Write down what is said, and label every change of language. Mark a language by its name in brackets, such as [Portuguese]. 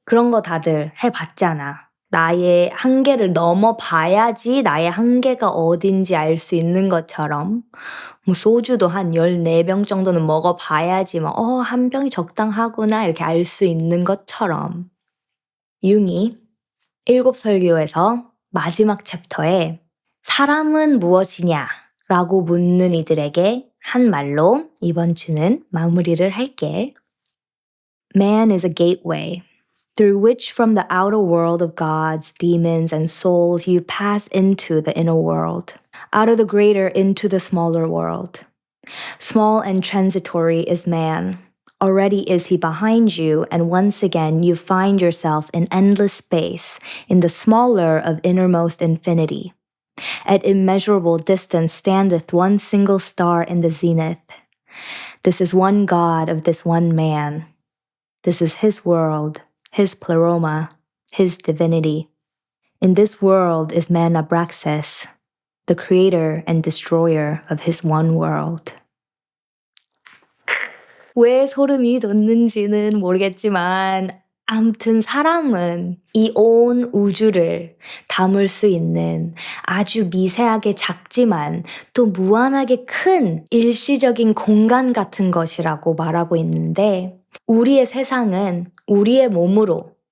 [Korean] 그런 거 다들 해봤잖아. 나의 한계를 넘어봐야지 나의 한계가 어딘지 알 수 있는 것처럼 소주도 한 14병 정도는 먹어봐야지 한 병이 적당하구나 이렇게 알 수 있는 것처럼. 융이 7설교에서 마지막 챕터에 사람은 무엇이냐? 라고 묻는 이들에게 한 말로 이번 주는 마무리를 할게. [English] Man is a gateway through which from the outer world of gods, demons, and souls you pass into the inner world, out of the greater into the smaller world. Small and transitory is man. Already is he behind you, and once again you find yourself in endless space, in the smaller of innermost infinity. At immeasurable distance standeth one single star in the zenith. This is one God of this one man. This is his world, his pleroma, his divinity. In this world is man Abraxas, the creator and destroyer of his one world. [Korean] 왜 소름이 돋는지는 모르겠지만 아무튼 사람은 이 온 우주를 담을 수 있는 아주 미세하게 작지만 또 무한하게 큰 일시적인 공간 같은 것이라고 말하고 있는데, 우리의 세상은 우리의 몸으로